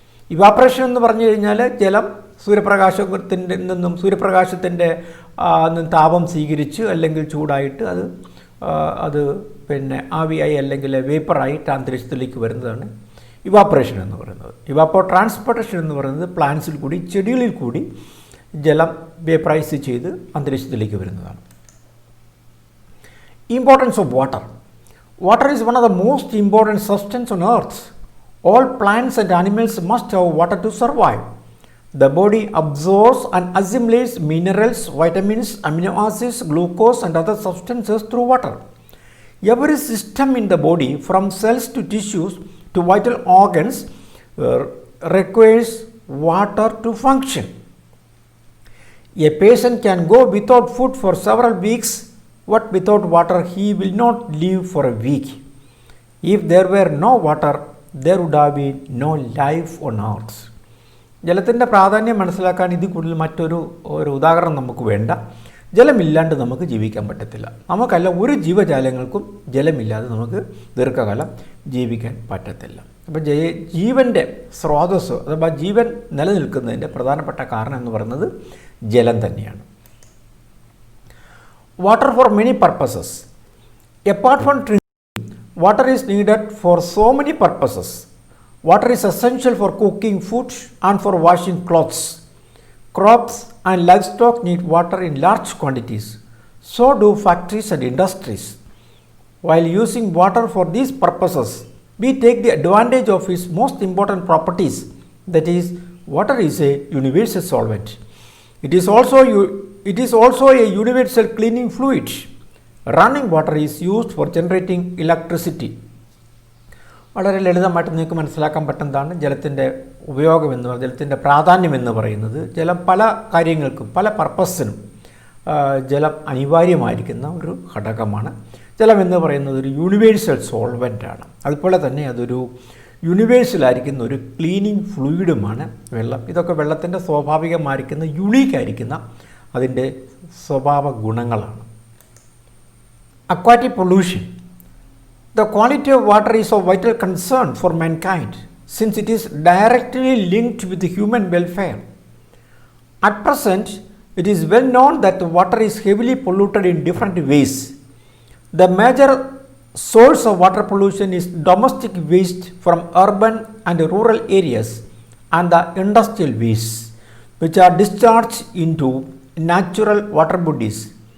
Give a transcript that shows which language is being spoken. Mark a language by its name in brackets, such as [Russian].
[Malayalam] Evaporation എന്ന് പറഞ്ഞു കഴിഞ്ഞാൽ ജലം സൂര്യപ്രകാശത്തിൻ്റെ നിന്നും സൂര്യപ്രകാശത്തിൻ്റെ താപം സ്വീകരിച്ച് അല്ലെങ്കിൽ ചൂടായിട്ട് അത് പിന്നെ ആവിയായി അല്ലെങ്കിൽ വേപ്പറായിട്ട് അന്തരീക്ഷത്തിലേക്ക് വരുന്നതാണ് ഇവാപ്പറേഷൻ എന്ന് പറയുന്നത്. ഇവാപ്പോ ട്രാൻസ്പോർട്ടേഷൻ എന്ന് പറയുന്നത് പ്ലാന്റ്സിൽ കൂടി, ചെടികളിൽ കൂടി ജലം വേപ്പറൈസ് ചെയ്ത് അന്തരീക്ഷത്തിലേക്ക് വരുന്നതാണ്. [English] Importance of water. Water is one of the most important substances on earth. All plants and animals must have water to survive. The body absorbs and assimilates minerals, vitamins, amino acids, glucose and other substances through water. Every system in the body, from cells to tissues to vital organs, requires water to function. A person can go without food for several weeks, but without water he will not live for a week. If there were no water, there would have been no life on earth. [Malayalam] ജലത്തിൻ്റെ പ്രാധാന്യം മനസ്സിലാക്കാൻ ഇതിൽ കൂടുതൽ മറ്റൊരു ഉദാഹരണം നമുക്ക് വേണ്ട. ജലമില്ലാണ്ട് നമുക്ക് ജീവിക്കാൻ പറ്റത്തില്ല. നമുക്കല്ല, ഒരു ജീവജാലങ്ങൾക്കും ജലമില്ലാതെ നമുക്ക് ദീർഘകാലം ജീവിക്കാൻ പറ്റത്തില്ല. അപ്പോൾ ജീവൻ്റെ സ്രോതസ്സ് അഥവാ ജീവൻ നിലനിൽക്കുന്നതിൻ്റെ പ്രധാനപ്പെട്ട കാരണം എന്ന് പറയുന്നത് ജലം തന്നെയാണ്. [English] Water for many purposes. Apart from drinking, water is needed for so many purposes. Water is essential for cooking food and for washing clothes. Crops and livestock need water in large quantities. So do factories and industries. While using water for these purposes, we take the advantage of its most important properties. That is, water is a universal solvent. It is also a universal cleaning fluid. Running water is used for generating electricity. [Malayalam] വളരെ ലളിതമായിട്ട് നിങ്ങൾക്ക് മനസ്സിലാക്കാൻ പറ്റുന്നതാണ് ജലത്തിൻ്റെ ഉപയോഗം എന്ന് പറയുന്നത്, ജലത്തിൻ്റെ പ്രാധാന്യം എന്ന് പറയുന്നത്. ജലം പല കാര്യങ്ങൾക്കും പല പർപ്പസിനും ജലം അനിവാര്യമായിരിക്കുന്ന ഒരു ഘടകമാണ്. ജലം എന്ന് പറയുന്നത് ഒരു യൂണിവേഴ്സൽ സോൾവൻ്റാണ്. അതുപോലെ തന്നെ അതൊരു യൂണിവേഴ്സലായിരിക്കുന്ന ഒരു ക്ലീനിങ് ഫ്ലൂയിഡുമാണ് വെള്ളം. ഇതൊക്കെ വെള്ളത്തിൻ്റെ സ്വാഭാവികമായിരിക്കുന്ന യുണീക്കായിരിക്കുന്ന അതിൻ്റെ സ്വഭാവ ഗുണങ്ങളാണ്. [English] Aquatic pollution. The quality of water is of vital concern for mankind since it is directly linked with human welfare. At present, it is well known that the water is heavily polluted in different ways. The major source of water pollution is domestic waste from urban and rural areas and the industrial waste, which are discharged into natural water bodies.